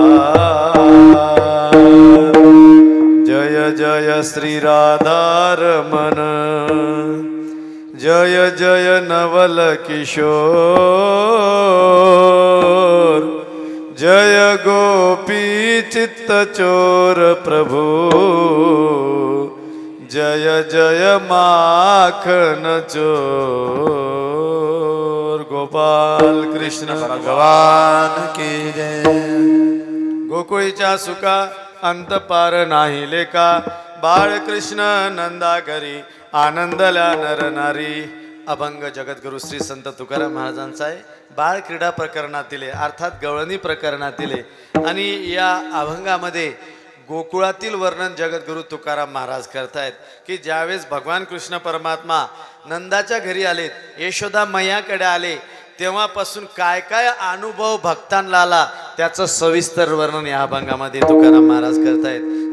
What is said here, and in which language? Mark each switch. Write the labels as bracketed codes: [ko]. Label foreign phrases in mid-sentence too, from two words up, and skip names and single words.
[hi] जय जय श्री राधारमण, जय जय नवल किशोर, जय गोपी चित्त चोर प्रभु, जय जय माखन चोर। गोपाल कृष्ण भगवान की जय। [mr] गोकुळीच्या सुखा अंत पार नाही लेका, बाळकृष्ण नंदा घरी आनंदल्या नर नारी। अभंग जगद्गुरु श्री संत तुकाराम महाराजांचा आहे, बाळ क्रीडा प्रकरणातील अर्थात गवळणी प्रकरणातील। आणि या अभंगामध्ये गोकुळातील वर्णन जगद्गुरु तुकाराम महाराज करतायत की ज्यावेळेस भगवान कृष्ण परमात्मा नंदाच्या घरी आलेत, यशोदा मैयाकडे आले, तेव्हापासून काय काय अनुभव भक्तांना आला त्याचं सविस्तर वर्णन या अभंगामध्ये तुकाराम महाराज करतायत।